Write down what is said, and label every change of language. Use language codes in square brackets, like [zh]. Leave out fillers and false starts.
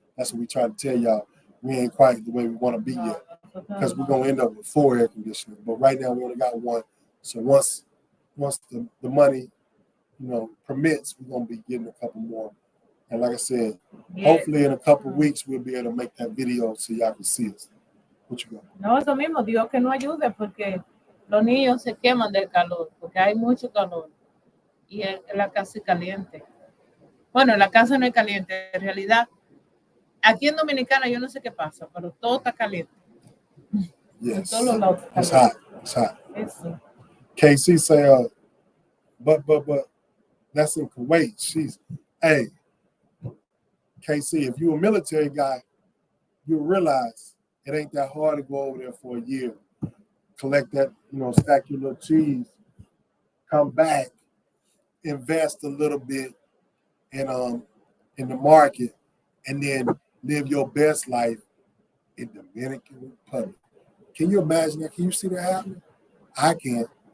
[en] That's what we try to tell y'all. We ain't quite the way we want to be yet, because we're gonna end up with 4 air conditioners. But right now we only got 1. So once the money, permits, we're gonna be getting a couple more. And like I said, hopefully in a couple of weeks we'll be able to make that video so y'all can see us. What you got? [es] No, eso mismo, Dios que no ayude, porque los niños se queman del calor, porque hay mucho calor y la casa es caliente. Bueno, la casa no es caliente, en realidad Aquí en Dominicana yo no sé qué pasa, pero todo está caliente. [en] Yes. [es] En todos lados está [en] It's [es] caliente. [en] hot. It's hot. [es] Eso. [en] KC say, but that's in Kuwait. Hey, KC, if you're a military guy, you realize it ain't that hard to go over there for a year, collect that, stack your little cheese, come back, invest a little bit in the market, and then live your best life in Dominican Republic. Can you imagine that? Can you see that happening? I can.